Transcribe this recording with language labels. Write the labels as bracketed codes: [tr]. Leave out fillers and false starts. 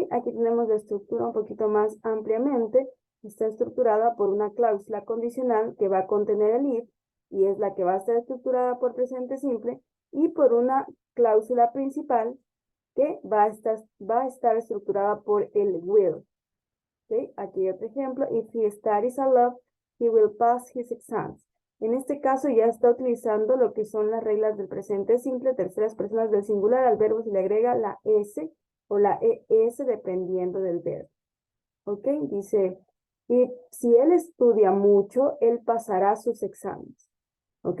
[es] Aquí tenemos la estructura un poquito más ampliamente. Está estructurada por una cláusula condicional que va a contener el if y es la que va a estar estructurada por presente simple y por una cláusula principal que va a estar estructurada por el will. ¿Okay? Aquí hay otro ejemplo. [en] If he studies a lot, he will pass his exams. [es] En este caso ya está utilizando lo que son las reglas del presente simple, terceras personas del singular. Al verbo se le agrega la S o la ES dependiendo del verbo. ¿Ok? Dice, y si él estudia mucho, él pasará sus exámenes. ¿Ok?